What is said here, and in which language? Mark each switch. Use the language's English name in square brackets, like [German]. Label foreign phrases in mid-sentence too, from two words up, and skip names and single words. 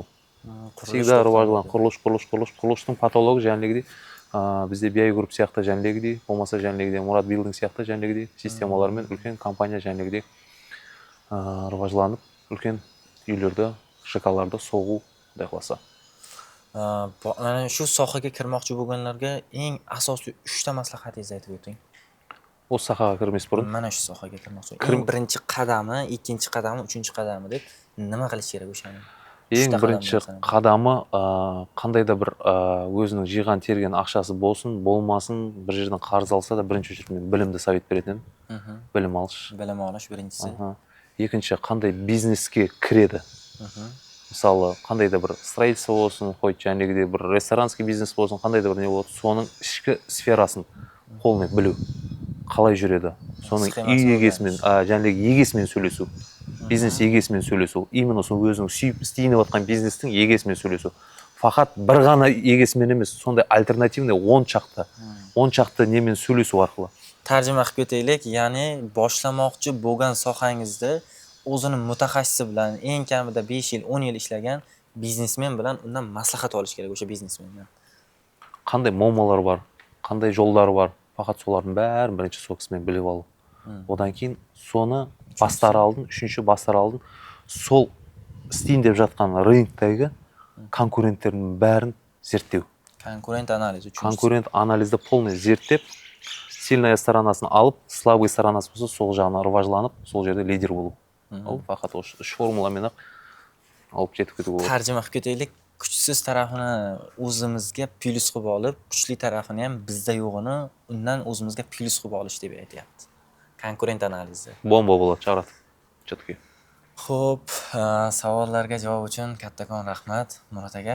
[Kazakh] Всегда рыважлан, құрылыстың патологы жәнегідей бізде BI Group сияқты жәнегідей, болмаса жәнегідей Мұрат Билдинг сияқты жәнегідей системалармен үлкен компания жәнегідей рыважланып, үлкен үйлерді, ЖК-ларды соғу құдай қаласа. [Uzbek] Shu sohaga kirmoqchi bo'lganlarga eng asosiy 3 ta maslahatingizni aytib o'ting. [Kazakh] Осы сахаға кірмес бұрын. [Uzbek] Mana shu sohaga kirmoqchi. Eng birinchi qadami, ikkinchi qadami, uchinchi qadami deb nima qilish kerak o'shani? [Kazakh] Ең бірінші қадамы қандай да бір өзінің жиған терген ақшасы болсын, болмасын, бір жерден қарыз алса да бірінші очередь мен білімді совет беретін едім. Білім алыш. Білім алыш біріншісі. Екінші қандай бизнеске кіреді. Мысалы, қандай да бір строительство болсын, жәнегідей бір ресторанский бизнес болсын, қандай да бір не болады, соның ішкі сферасын қолмен білу. Қалай жүреді. Соның үй егесімен, жәнегі егесімен сөйлесу. Бизнес егесімен сөйлесу. Именно сол өзінің сүйіп істейініп атқан бизнестің егесімен сөйлесу. Фақат бір ғана егесімен емес, сондай альтернативный 10 шақты немен сөйлесу арқылы. [Uzbek] Tarjima qilib ketaylik, ya'ni boshlamoqchi bo'lgan sohangizda o'zini mutaxassisi bilan eng kamida 5 yil, 10 yil ishlagan biznesmen bilan undan maslahat olish kerak o'sha biznesmendan. Qanday muammolar бар, qanday yo'llari бар, faqat [Kazakh] солардың бәрін бірінші сол кісімен біліп алу. Одан кейін соны үшінші бастар алдын, сол істейін деп жатқан рыноктағы конкуренттердің бәрін зерттеу. Конкурент анализі. Конкурент анализді полный зерттеп, сильная сторонасын алып, слабый сторонасы болса, сол жағына рыважланып, сол жерде лидер болу. Ол фақат үш формуламен алып жетіп кетуге болады. [Uzbek] Tarjima qilib ketaylik. kuchsiz tarafini o'zimizga plyus qilib olib, kuchli tarafini ham bizda yo'g'ini undan o'zimizga plyus qilib olish deb aytyapti. Konkurent analizi. Bomba bo'ladi, charat. Chetki. Xo'p, savollarga javob uchun kattakon rahmat Murat aka.